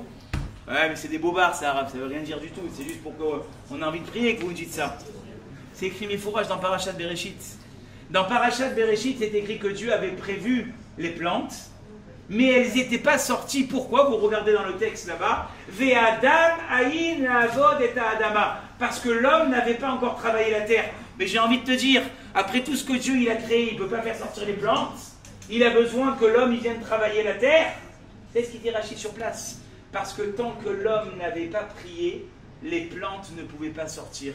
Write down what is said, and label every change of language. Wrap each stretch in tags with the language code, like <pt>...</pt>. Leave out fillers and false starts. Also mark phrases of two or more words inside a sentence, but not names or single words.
<fr>Ouais, mais c'est des bobards, ça, arabe, ça veut rien dire du tout. C'est juste pour qu'on ait envie de prier que vous me dites ça. C'est écrit Mifourage dans Parashat Bereshit. Dans Parashat Bereshit, c'est écrit que Dieu avait prévu les plantes, mais elles n'étaient pas sorties. Pourquoi? Vous regardez dans le texte là-bas.</fr> <he>ואדם אין לעבוד את האדמה.</he> <fr>Parce que l'homme n'avait pas encore travaillé la terre. Mais j'ai envie de te dire, après tout ce que Dieu il a créé, il ne peut pas faire sortir les plantes. Il a besoin que l'homme il vienne travailler la terre. C'est ce qu'il dit Rachid sur place. Parce que tant que l'homme n'avait pas prié, les plantes ne pouvaient pas sortir.</fr>